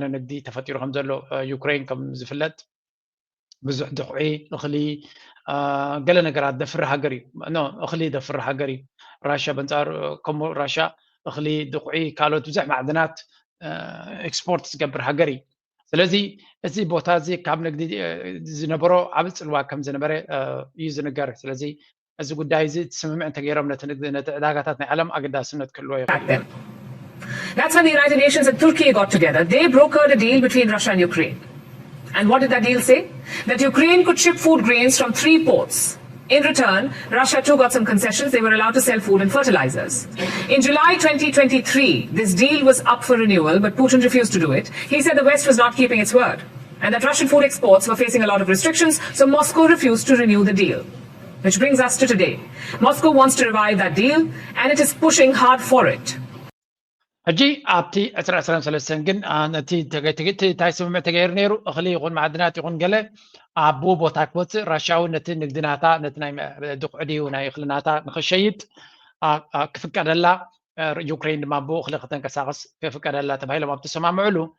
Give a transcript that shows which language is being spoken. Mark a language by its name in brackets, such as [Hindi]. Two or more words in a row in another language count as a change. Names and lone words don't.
[Tigrinya] ንግዲ ተፈጢሩ ከም ዘሎ ዩክሬን ከም ዝፍለጥ ብዙሕ ድቑዒ እኽሊ ገለ ነገራት ደፍሪ ሃገር እዩ እኽሊ ደፍሪ ሃገር እዩ ራሽያ በንፃሩ ከምኡ ራሽያ እኽሊ ድቑዒ ካልኦት ብዙሕ ማዕድናት ኤክስፖርት ዝገብር ሃገር እዩ ስለዚ እዚ ቦታ እዚ ካብ ንግዲ ዝነበሮ ዓብይ ፅልዋ ከም ዝነበረ እዩ ዝንገር ስለዚ እዚ ጉዳይ እዚ ስምምዕ እንተገይሮም ነቲ ዕዳጋታት ናይ ዓለም ኣገዳስነት ክህልዎ ይኽእል [English] That's when the United Nations and Turkey got together. They brokered a deal between Russia and Ukraine. And what did that deal say? That Ukraine could ship food grains from 3 ports. In return, Russia too got some concessions. They were allowed to sell food and fertilizers. In July 2023, this deal was up for renewal, but Putin refused to do it. He said the West was not keeping its word and that Russian food exports were facing a lot of restrictions, so Moscow refused to renew the deal. Which brings us to today. Moscow wants to revive that deal and it is pushing hard for it. [Tigrinya] ሕጂ ኣብቲ 2023 ግን ነቲ እንታይ ስምምዕ ተገይሩ ነይሩ እኽሊ ይኹን ማዕድናት ይኹን ገለ ኣብ ቦታ ክወፅእ ራሽያዊ ነቲ ንግድናታ ነቲ ናይ ድኩዕድዩ ናይ እኽልናታ ንክሸይጥ ክፍቀደላ ዩክሬን ድማ ብኡ እኽሊ ከተንቀሳቀስ ክፍቀደላ ተባሂሎም ኣብ ተሰማምዕሉ